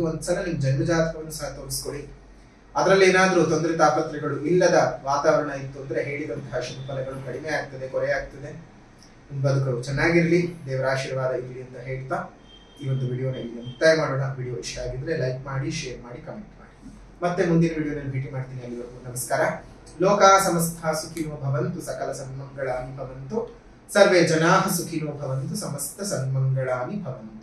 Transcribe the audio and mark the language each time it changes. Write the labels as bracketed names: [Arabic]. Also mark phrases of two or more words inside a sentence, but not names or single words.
[Kannada] ಒಂದ್ಸಲ ನಿಮ್ ಜನ್ಮಜಾತಕವನ್ನು ಸಹ ತೋರಿಸ್ಕೊಳ್ಳಿ. ಅದರಲ್ಲಿ ಏನಾದ್ರೂ ತೊಂದರೆ ತಾಪತ್ರಗಳು ಇಲ್ಲದ ವಾತಾವರಣ ಇತ್ತು ಅಂದ್ರೆ ಹೇಳಿದಂತಹ ಶುಭ ಫಲಗಳು ಕಡಿಮೆ ಆಗ್ತದೆ, ಕೊರೆ ಆಗ್ತದೆ. ನಿಮ್ಮ ಬದುಕರು ಚೆನ್ನಾಗಿರ್ಲಿ, ದೇವರ ಆಶೀರ್ವಾದ ಇರಲಿ ಅಂತ ಹೇಳ್ತಾ ಈ ಒಂದು ವಿಡಿಯೋನ ಇಲ್ಲಿ ಮುಕ್ತಾಯ ಮಾಡೋಣ. ವಿಡಿಯೋ ಇಷ್ಟ ಆಗಿದ್ರೆ ಲೈಕ್ ಮಾಡಿ, ಶೇರ್ ಮಾಡಿ, ಕಮೆಂಟ್ ಮಾಡಿ. ಮತ್ತೆ ಮುಂದಿನ ವಿಡಿಯೋನಲ್ಲಿ ಭೇಟಿ ಮಾಡ್ತೀನಿ. ಅಲ್ಲಿವರೆಗೂ ನಮಸ್ಕಾರ. [Sanskrit] ಲೋಕಾ ಸಮಸ್ತ ಸುಖಿನೋ ಭವಂತು, ಸಕಲ ಸನ್ಮಂಗಳಾನಿ ಭವಂತು, ಸರ್ವೇ ಜನಾಃ ಸುಖಿನೋ ಭವಂತು, ಸಮಸ್ತ ಸನ್ಮಂಗಳಾನಿ ಭವಂತು.